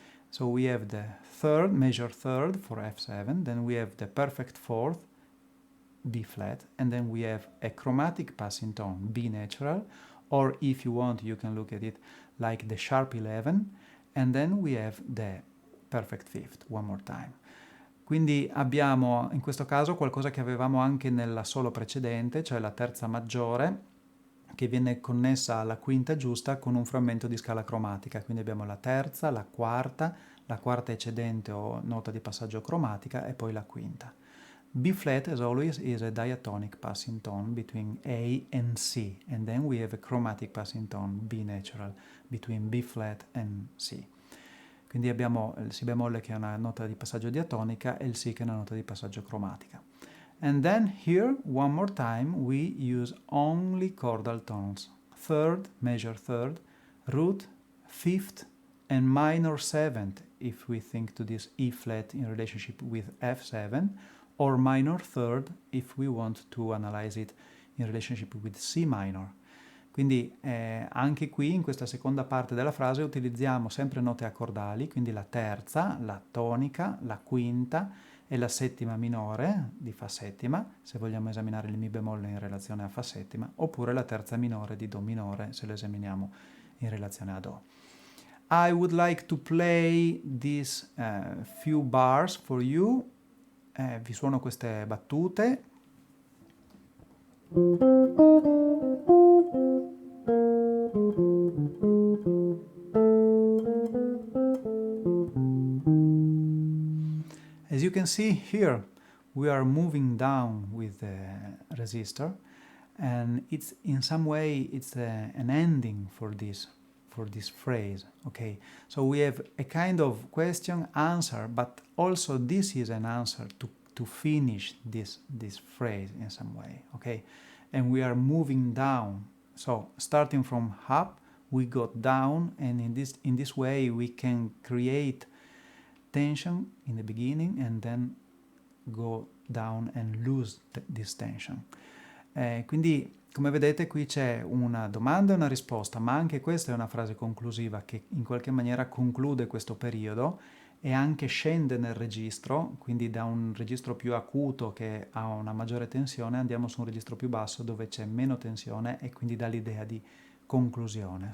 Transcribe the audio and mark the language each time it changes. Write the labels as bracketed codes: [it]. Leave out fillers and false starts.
[en] So we have the third, major third for F7, then we have the perfect fourth, B flat, and then we have a chromatic passing tone, B natural, or if you want, you can look at it like the sharp 11, and then we have the perfect fifth, one more time. [it] Quindi abbiamo in questo caso qualcosa che avevamo anche nella solo precedente, cioè la terza maggiore, che viene connessa alla quinta giusta con un frammento di scala cromatica. Quindi abbiamo la terza, la quarta eccedente o nota di passaggio cromatica e poi la quinta. [en] B flat, as always, is a diatonic passing tone between A and C, and then we have a chromatic passing tone, B natural, between B flat and C. [it] Quindi abbiamo il Si bemolle che è una nota di passaggio diatonica e il Si che è una nota di passaggio cromatica. [en] And then here, one more time, we use only chordal tones. Third, major third, root, fifth, and minor seventh, if we think to this E flat in relationship with F7, or minor third, if we want to analyze it in relationship with C minor. [it] Quindi anche qui, in questa seconda parte della frase, utilizziamo sempre note accordali, quindi la terza, la tonica, la quinta e la settima minore di Fa settima, se vogliamo esaminare il Mi bemolle in relazione a Fa settima, oppure la terza minore di Do minore, se lo esaminiamo in relazione a Do. [en] I would like to play these few bars for you. [it] Vi suono queste battute. [en] As you can see here, we are moving down with the resistor, and it's in some way an ending for this phrase. Okay, so we have a kind of question answer, but also this is an answer to finish this phrase in some way. Okay, and we are moving down. So starting from up, we go down, and in this way we can create tension in the beginning and then go down and lose this tension. [it] Quindi, come vedete, qui c'è una domanda e una risposta, ma anche questa è una frase conclusiva che in qualche maniera conclude questo periodo e anche scende nel registro, quindi da un registro più acuto che ha una maggiore tensione andiamo su un registro più basso dove c'è meno tensione e quindi dà l'idea di conclusione.